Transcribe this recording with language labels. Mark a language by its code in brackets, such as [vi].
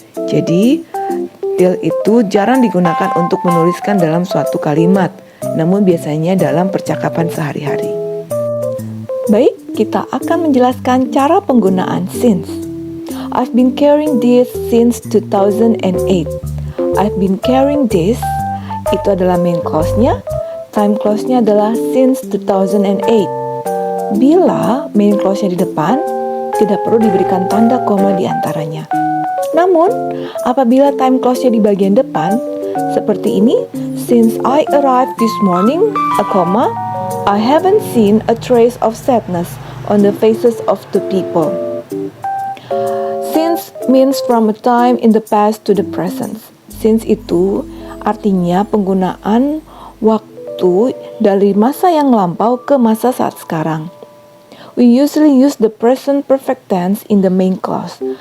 [id] Jadi, till itu jarang digunakan untuk menuliskan dalam suatu kalimat, namun biasanya dalam percakapan sehari-hari. Baik, kita akan menjelaskan cara penggunaan since. [en] I've been carrying this since 2008. I've been carrying this, [id] itu adalah main clause-nya, [en] time clause-nya adalah since 2008. [id] Bila main clause-nya di depan, tidak perlu diberikan tanda koma di antaranya. Namun, apabila time clause-nya di bagian depan, seperti ini, [en] since I arrived this morning, I haven't seen a trace of sadness on the faces of the people. Since means from a time in the past to the present. [id] Since itu artinya penggunaan waktu dari masa yang lampau ke masa saat sekarang. [en] We usually use the present perfect tense in the main clause.